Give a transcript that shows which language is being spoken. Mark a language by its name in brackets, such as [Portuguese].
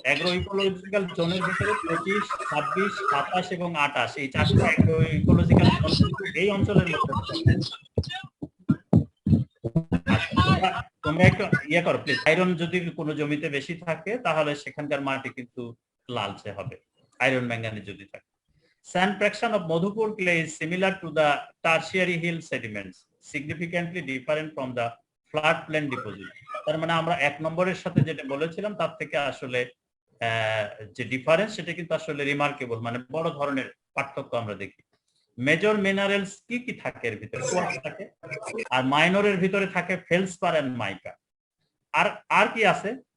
[Bangla] Agro ecological জোনের ভিতরে 25, 26, 27 এবং 28 এই 4টা অ্যাগ্রো ইকোলজিক্যাল জোন এই অঞ্চলের মধ্যে। তোমরা একটু ইয়ে করো প্লিজ, আয়রন যদি কোনো জমিতে বেশি থাকে তাহলে সেখানকার মাটি কিন্তু লালচে হবে, আয়রন ম্যাঙ্গানিজ যদি থাকে। [English] Sand fraction of Madhupur clay is similar to the tertiary hill sediments, significantly different from the floodplain deposit. [Bangla] তার মানে আমরা 1 নম্বরের সাথে যেটা বলেছিলাম তার থেকে আসলে যে ডিফারেন্স সেটা কিন্তু আসলে রিমার্কেবল, মানে বড় ধরনের পার্থক্য আমরা দেখি। মেজর মিনারেলস কি কি থাকে এর ভিতরে? কোয়ার্টজ থাকে, আর মাইনরের ভিতরে থাকে ফেলসপার এন্ড মাইকা। আর কি আছে?